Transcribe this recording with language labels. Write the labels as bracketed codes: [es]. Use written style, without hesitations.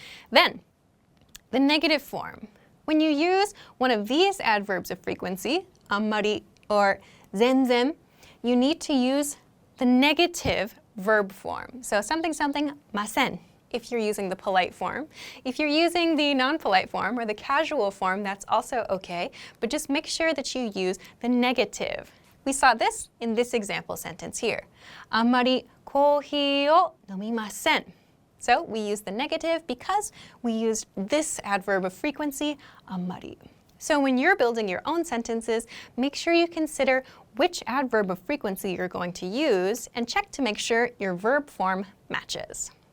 [en] Then, the negative form. When you use one of these adverbs of frequency, あんまり or 全然, you need to use the negative verb form. So something, ません if you're using the polite form. If you're using the non-polite form or the casual form, that's also okay, but just make sure that you use the negative. We saw this in this example sentence here. [ja] あんまりコーヒーを飲みません. [en] So we use the negative because we used this adverb of frequency, あんまり. So when you're building your own sentences, make sure you consider which adverb of frequency you're going to use and check to make sure your verb form matches.